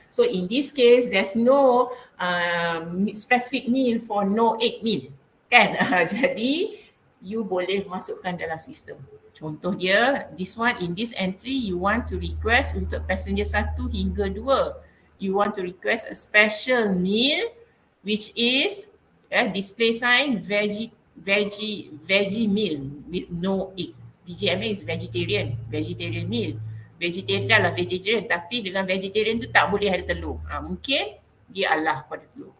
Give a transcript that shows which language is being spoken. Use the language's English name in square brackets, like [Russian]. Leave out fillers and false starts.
[English] So in this case, there's no specific meal for no egg meal, kan? [Malay] Jadi [English] you [Malay] boleh masukkan dalam sistem. Contoh dia, [English] this one in this entry, you want to request [Malay] untuk [English] passenger 1 hingga 2. You want to request a special meal which is display sign veggie meal with no egg. VGMA is vegetarian meal. [Malay] Vegetarian dah lah vegetarian, tapi dengan vegetarian tu tak boleh ada telur. Mungkin dia Allah pada telur.